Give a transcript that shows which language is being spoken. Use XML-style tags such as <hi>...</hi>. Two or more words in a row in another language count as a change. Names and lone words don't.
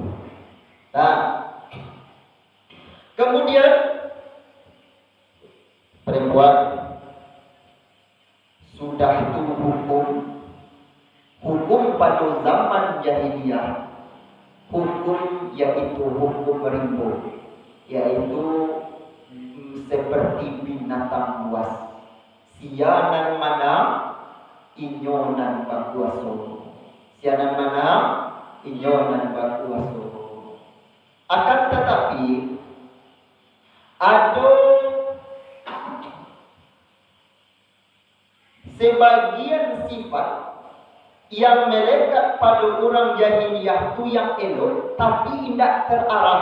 <id>Nah, kemudian perempuan sudah itu hukum pada zaman jahiliyah, hukum yaitu hukum rimbo, yaitu seperti binatang buas,</id> <min>sianan mana inyonan bakuaso, sianan mana inyonan bakuaso.</min> <id>Akan tetapi ada sebagian sifat yang melekat pada orang jahiliyah itu yang elok, tapi tidak terarah.</id>